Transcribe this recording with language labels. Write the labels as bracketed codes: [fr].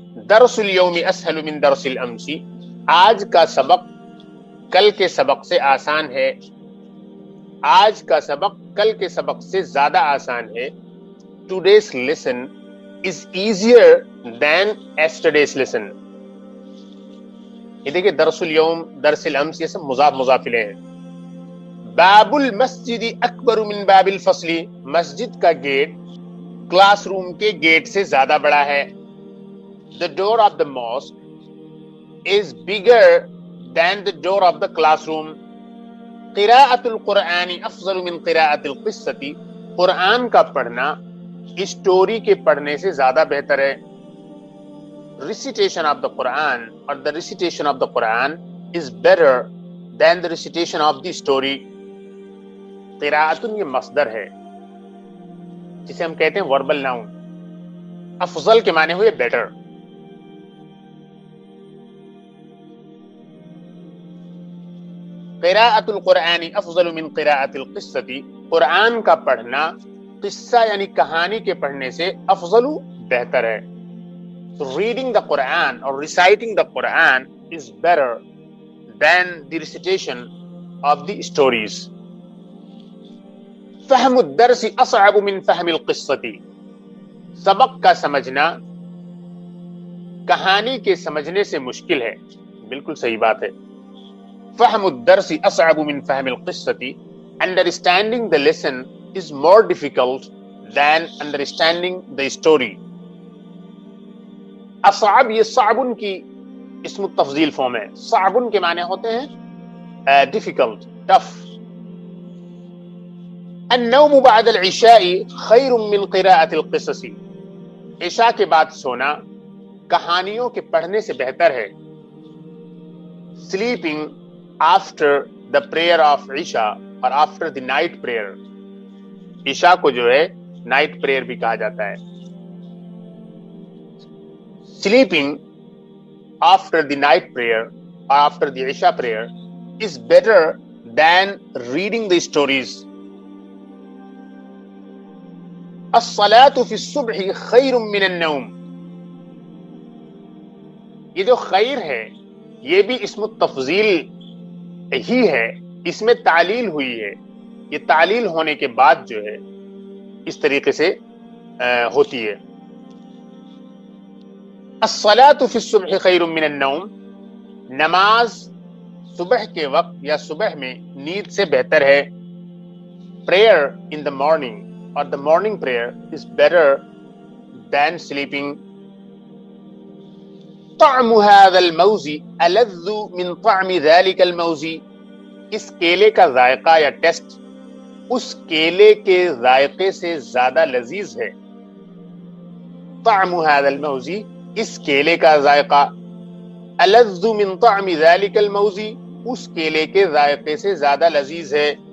[ar] درس اليوم اسهل من درس الامس. [ur] آج کا سبق کل کے سبق سے آسان ہے. آج کا سبق کل کے سبق سے زیادہ آسان ہے. [en] Today's lesson is easier than yesterday's lesson. [ur] یہ دیکھیں درس اليوم درس الامس یہ سب مضاف مضاف الیہ ہیں. [ar] باب المسجد اکبر من باب الفصل. [ur] مسجد کا گیٹ کلاس روم کے گیٹ سے زیادہ بڑا ہے. [en] The door of the mosque is bigger than the door of the classroom. [ar] قراءة القرآن افضل من قراءة القصة. [ur] قرآن کا پڑھنا اسٹوری کے پڑھنے سے زیادہ بہتر ہے. [en] Recitation of the Quran or the recitation of the Quran is better than the recitation of the story. [ur] قراءتن یہ مصدر ہے جسے ہم کہتے ہیں وربل ناؤن. افضل کے معنی ہوئے بیٹر. [ar] قراءة القرآن افضل من قراءة القصة. [ur] قرآن کا پڑھنا قصہ یعنی کہانی کے پڑھنے سے افضل بہتر ہے. [en] So reading the Quran or reciting the Quran is better than the recitation of the stories. [ar] فهم الدرس اصعب من فهم القصة. [ur] سبق کا سمجھنا کہانی کے سمجھنے سے مشکل ہے. بالکل صحیح بات ہے. [ar] فهم الدرس اصعب من فهم القصة. [en] Understanding the lesson is more difficult than understanding the story. [ur] اصعب یہ صعب کی اسم التفضیل فارم ہے. صعب کے معنی ہوتے ہیں [en] difficult, tough. [ar] النوم بعد العشاء خیر من قراءة القصص، [ur] عشاء کے بعد سونا کہانیوں کے پڑھنے سے بہتر ہے. [en] sleeping after the prayer of [ur] عشاء اور [en] after the night prayer، [ur] عشاء کو جو ہے نائٹ پریئر بھی کہا جاتا ہے. [en] sleeping after the night prayer or after the عشاء prayer is better than reading the stories. [ar] الصلاة في الصبح خیر من النوم، [ur] یہ جو خیر ہے یہ بھی اسم التفضیل ہی ہے، اس میں تعلیل ہوئی ہے. یہ تعلیل ہونے کے بعد جو ہے اس طریقے سے ہوتی ہے. [ar] الصلاة في الصبح خیر من النوم، [ur] نماز صبح کے وقت یا صبح میں نیند سے بہتر ہے. [en] prayer in the morning or the morning prayer is better than sleeping. [ar] طعم هذا الموز ألذ من طعم ذلك الموز، [ur] اس کیلے کا ذائقہ یا ٹیسٹ اس کیلے کے ذائقے سے زیادہ لذیذ ہے. [ar] طعم هذا الموز، [ur] اس کیلے کا ذائقہ، [ar] ألذ من طعم ذلك الموز، [ur] اس کیلے کے ذائقے سے زیادہ لذیذ ہے.